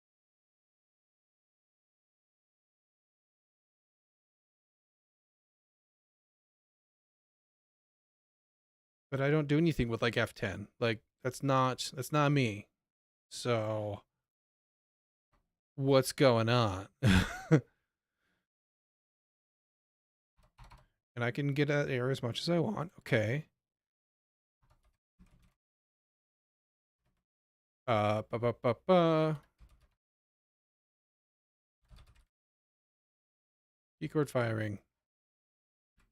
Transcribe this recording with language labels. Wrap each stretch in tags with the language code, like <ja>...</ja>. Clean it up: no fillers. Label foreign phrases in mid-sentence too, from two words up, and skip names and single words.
<en>But I don't do anything with like F10. Like that's not me. So what's going on? And I can get that error as much as I want. Okay. Ba ba ba ba. Keycord firing.</en>